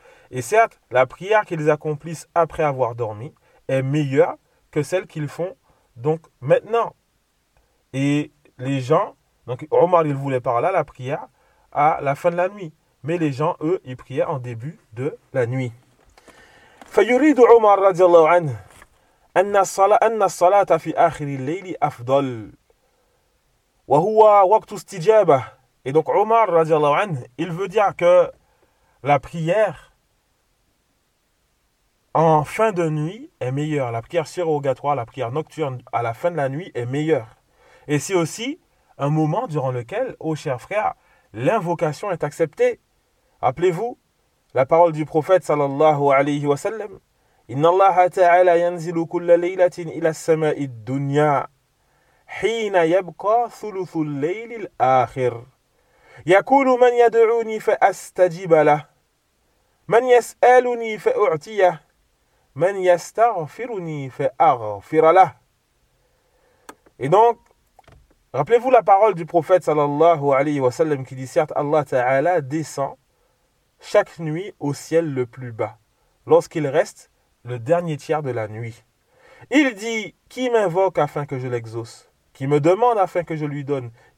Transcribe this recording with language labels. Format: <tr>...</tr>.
<fr>Et certes, la prière qu'ils accomplissent après avoir dormi est meilleure que celle qu'ils font donc maintenant. Et les gens, donc Omar, il voulait par là la prière à la fin de la nuit, mais les gens, eux, ils priaient en début de la nuit.</fr> <ar>فيريد عمر رضي الله عنه أن الصلاة في آخر الليل أفضل وهو وقت استجابة.</ar> <fr>Et donc Omar رضي الله عنه, il veut dire que la prière en fin de nuit est meilleure, la prière surrogatoire, la prière nocturne à la fin de la nuit est meilleure, et c'est aussi un moment durant lequel, ô chers frères, l'invocation est acceptée. Rappelez-vous la parole du prophète sallallahu alayhi wa sallam,</fr> <ar>إن الله تعالى ينزل كل ليلة إلى السماء الدنيا حين يبقى ثلث الليل الآخر، يقول من يدعوني فأستجيب له، من يسألني فأعطيه، من يستغفرني فأغفر له.</ar> <fr>Et donc, rappelez-vous la parole du prophète sallallahu alayhi wa sallam qui dit « Certes, Allah Ta'ala descend chaque nuit au ciel le plus bas, lorsqu'il reste le dernier tiers de la nuit. Il dit « Qui m'invoque afin que je l'exauce ? Qui me demande afin que je lui donne ?</fr>